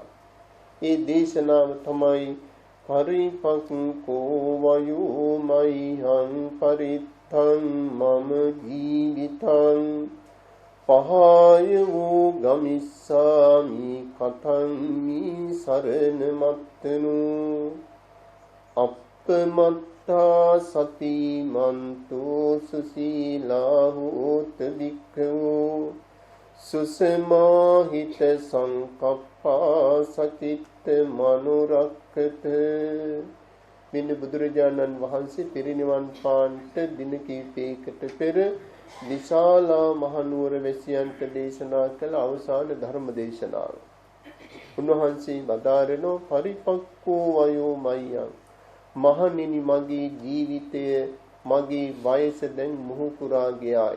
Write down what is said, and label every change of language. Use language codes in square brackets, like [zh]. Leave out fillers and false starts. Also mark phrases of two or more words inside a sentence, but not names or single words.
[si] ඒ දේශනාව තමයි [pi] පරිපක්ඛෝ වයෝ මයිහං පරිත්ත පරිත්තං මම ජීවිතං පහය වූ ගමිස්සාමි කතං මී සරණ මත්තනු අප්පමත්තා සතිමන්තෝ සුසීලා හෝත භික්ඛවෝ සුසමාහිත සංකප්පා සචිත්ත මනුරක්කත. [si] මෙන්න බුදුරජාණන් වහන්සේ පිරිනිවන් පාන්ට දින කිහිපයකට පෙර විශාලා මහනුවර වැසියන්ට දේශනා කළ අවසාන ධර්ම දේශනාව. උන්වහන්සේ වදාරනෝ [pi] පරිපක්කෝ වයෝ මය්යං [si] මහණෙනි මගේ ජීවිතය මගේ වයස දැන් මුහු පුරා ගියාය.